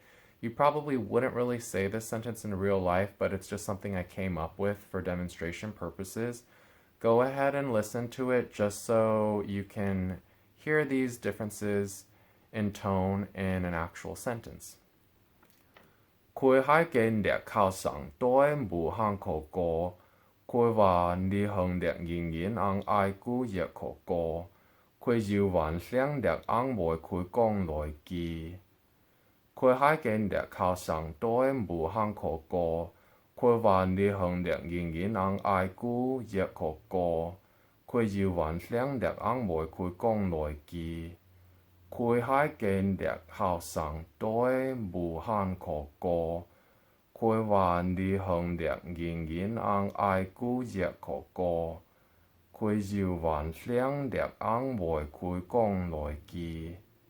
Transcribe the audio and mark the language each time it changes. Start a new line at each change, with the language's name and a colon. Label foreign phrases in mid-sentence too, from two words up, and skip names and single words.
English: You probably wouldn't really say this sentence in real life, but it's just something I came up with for demonstration purposes. Go ahead and listen to it just so you can hear these differences in tone in an actual sentence.
Hakka Chinese: Kui hai gen dek kao sang doi bu hang ko go, kui wa ni hong dek yin yin ang ai gu ye ko go, kui yu wan xiang dek ang moi kui gong loi gi. Kui hai gen dek kao sang doi bu hang ko go, kui wa ni hong dek yin yin ang ai gu ye ko go, kui yu wan xiang dek ang moi kui gong loi gi. Kui hai gen dek kao sang doi bu han ko go, kui wa ni hong dek yin yin ang ai gu ye ko go, kui yu wan xiang dek ang moi kui gong loi gi.